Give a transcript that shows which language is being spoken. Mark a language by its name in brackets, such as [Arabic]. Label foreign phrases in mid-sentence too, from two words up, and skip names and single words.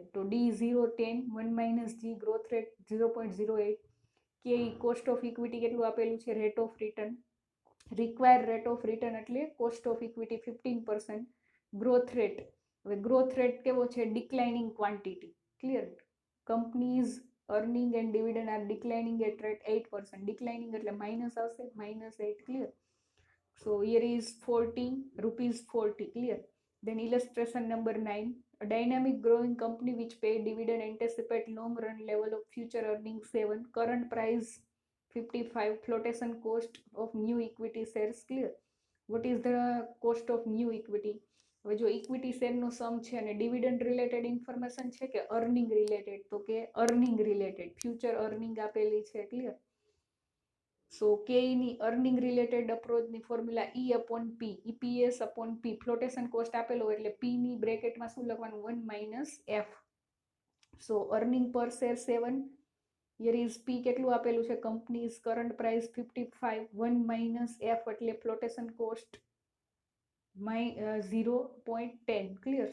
[Gujarati] તો D0 10 1 માઇનસ G [English] growth rate [Gujarati] 0.08. KE [English] cost of equity [Gujarati] કેટલું આપેલું છે? [English] rate of return. required rate of return [Gujarati] એટલે [English] cost of equity [Gujarati] 15%. [English] growth rate, [Gujarati] હવે [English] growth rate [Gujarati] કેવો છે? [English] declining quantity. [Gujarati] ક્લિયર? [English] કંપનીઝ earning and dividend are declining at rate 8%. [Gujarati] Declining એટલે માઇનસ આવશે -8. ક્લિયર? [English] So here is 40 rupees 40. Clear? Then illustration number 9. A dynamic growing company which pay dividend anticipate long run level of future earnings 7. Current price 55. Flotation cost of new equity shares. Clear? What is the cost of new equity? [Gujarati] હવે જો ઇક્વિટી શેરનો સમ છે અને [English] dividend related information [Gujarati] છે કે [English] earning related, [Gujarati] તો કે [English] earning related, future earning [Gujarati] આપેલી છે, ક્લિયર. સો કે ની [English] earning related approachની formula E upon P, EPS upon P, flotation cost [Gujarati] આપેલો એટલે પી ની બ્રેકેટમાં શું લખવાનું, [English] 1 minus F. [Gujarati] સો [English] earning per share [Gujarati] 7, [English] here is P [Gujarati] કેટલું આપેલું છે, [English] companies current price [Gujarati] 55, [English] 1 minus F [Gujarati] એટલે [English] flotation cost [Gujarati] 0.10, [English] clear.